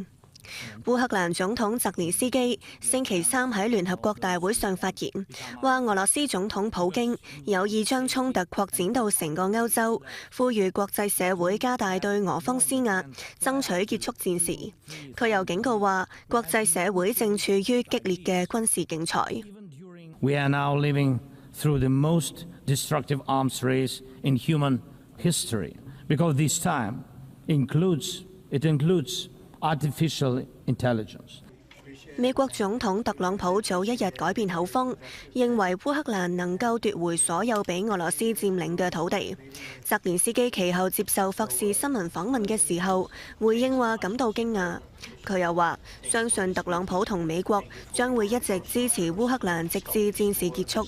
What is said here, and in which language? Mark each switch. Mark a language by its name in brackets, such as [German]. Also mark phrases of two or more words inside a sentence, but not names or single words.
[Cantonese] 烏克蘭總統澤連斯基星期3喺聯合國大會上發言，話俄羅斯總統普京有意將衝突擴展到成個歐洲，呼籲國際社會加大對俄方施壓，爭取結束戰事。佢又警告話，國際社會正處於激烈嘅軍事競賽。 [English] We are now living through the most destructive arms race in human history, because this time includes artificial intelligence. [Cantonese] 美國總統特朗普早一日改變口風，認為烏克蘭能夠奪回所有俾俄羅斯佔領嘅土地。澤連斯基其後接受霍士新聞訪問嘅時候，回應話感到驚訝。佢又話相信特朗普同美國將會一直支持烏克蘭直至戰事結束。